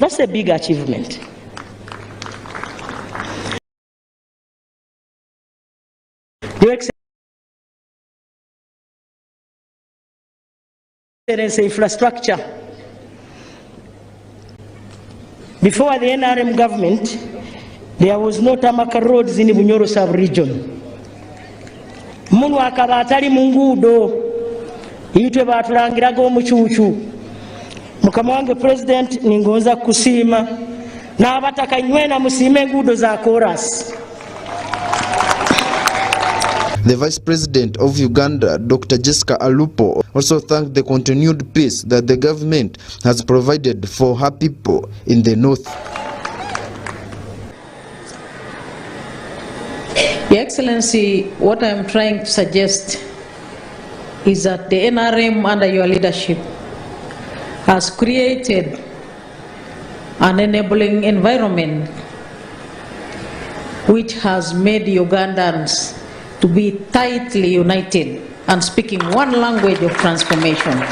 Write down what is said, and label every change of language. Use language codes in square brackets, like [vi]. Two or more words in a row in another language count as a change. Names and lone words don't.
[en] That's a big achievement. Your Excellency, infrastructure. Before the NRM government, there was no tarmac roads in Bunyoro sub-region. [nyo] Munu akaba atali mu nguudo, itwe batulangiraga omucuucu. Mukama wange President ningonza kusiima n'abataka nywena musiime enguudo za chorus. [en] The Vice President of Uganda, Dr. Jessica Alupo, also thanked the continued peace that the government has provided for her people in the north. Your Excellency, what I'm trying to suggest is that the NRM under your leadership has created an enabling environment which has made Ugandans to be tightly united and speaking one language of transformation.